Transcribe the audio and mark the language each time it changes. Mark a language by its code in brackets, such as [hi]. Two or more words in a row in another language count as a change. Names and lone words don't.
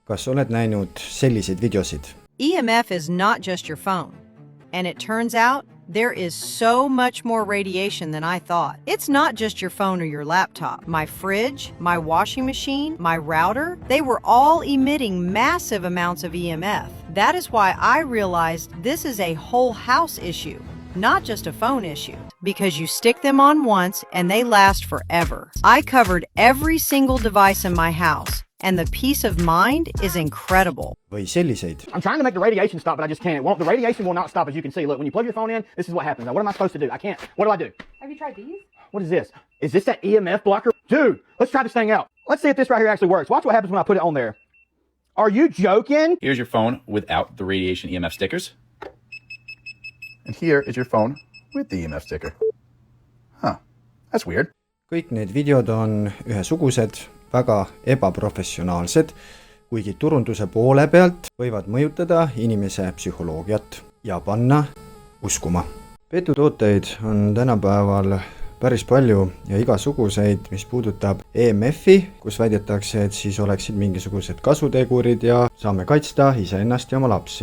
[et] Kas oled näinud selliseid videosid? [en] EMF is not just your phone. And it turns out there is so much more radiation than I thought. It's not just your phone or your laptop. My fridge, my washing machine, my router, they were all emitting massive amounts of EMF. That is why I realized this is a whole house issue, not just a phone issue, because you stick them on once and they last forever. I covered every single device in my house, and the peace of mind is incredible. [et] Või selliseid. [en] I'm trying to make the radiation stop, but I just can't. It won't. The radiation will not stop, as you can see. Look, when you plug your phone in, this is what happens. Now, what am I supposed to do? I can't. What do I do? Have you tried these? What is this? Is this that EMF blocker? Dude, let's try this thing out. Let's see if this right here actually works. Watch what happens when I put it on there. Are you joking? Here's your phone without the radiation EMF stickers. And here is your phone with the EMF sticker. Huh, that's weird. [et] Kõik need videod on ühesugused, väga ebaprofessionaalsed, kuigi turunduse poole pealt võivad mõjutada inimese psühholoogiat ja panna uskuma. Petutooteid on tänapäeval päris palju ja igasuguseid, mis puudutab EMF-i, kus väidetakse, et siis oleksid mingisugused kasutegurid ja saame kaitsta iseennast ja oma lapsi.